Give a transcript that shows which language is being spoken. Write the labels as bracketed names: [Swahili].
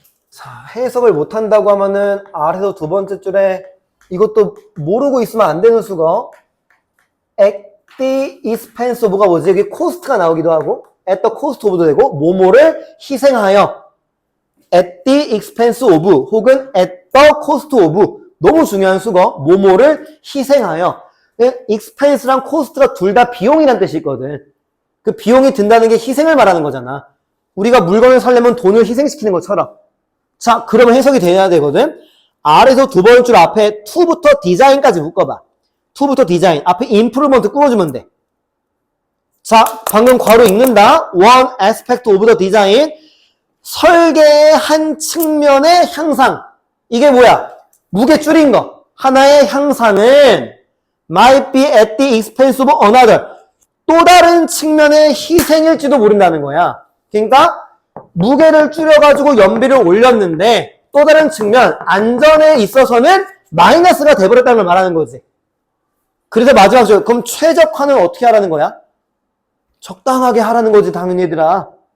[Korean] 자, 해석을 못한다고 하면은 아래서 두 번째 줄에 이것도 모르고 있으면 안 되는 수거. [English] at the expense of가 뭐지? [Korean] 여기 코스트가 나오기도 하고 [English] at the cost of [Korean] 도 되고 뭐뭐를 희생하여 [English] at the expense of [Korean] 혹은 at the cost of 너무 중요한 수거. 뭐뭐를 희생하여. expense랑 cost가 둘 다 비용이란 뜻이 있거든. 그 비용이 든다는 게 희생을 말하는 거잖아. 우리가 물건을 사려면 돈을 희생시키는 것처럼. 자, 그러면 해석이 돼야 되거든. 아래서 두 번째 줄 앞에 to부터 design까지 묶어봐. to부터 design. 앞에 improvement 꾸어주면 돼. 자, 방금 괄호 읽는다. [English] one aspect of the design. [Korean] 설계의 한 측면의 향상. 이게 뭐야? 무게 줄인 거. 하나의 향상은 [English] might be at the expense of another. [Korean] 또 다른 측면의 희생일지도 모른다는 거야. 그러니까 무게를 줄여가지고 연비를 올렸는데 또 다른 측면 안전에 있어서는 마이너스가 돼버렸다는 걸 말하는 거지. 그래서 마지막 줄 그럼 최적화는 어떻게 하라는 거야? 적당하게 하라는 거지, 당연히 얘들아.